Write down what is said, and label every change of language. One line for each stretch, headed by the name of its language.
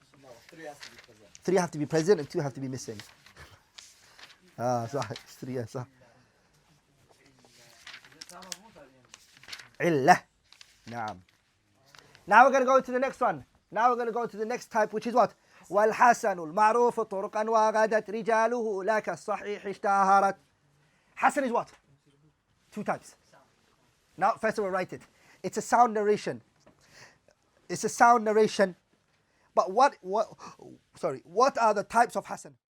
English: No, 3 has to be present. 3 have to be present and 2 have to be missing.
Arabic: صح 3 صح. علة. نعم.
English: Now we're going to go to the next one. Now we're going to go to the next type, which is what?
Arabic: والحسن المعروف طرقا وغدت رجاله لك الصحيح اشتهرت.
English: Hasan is what? 2 types. Now, first of all, write it. It's a sound narration. It's a sound narration. But what are the types of Hasan?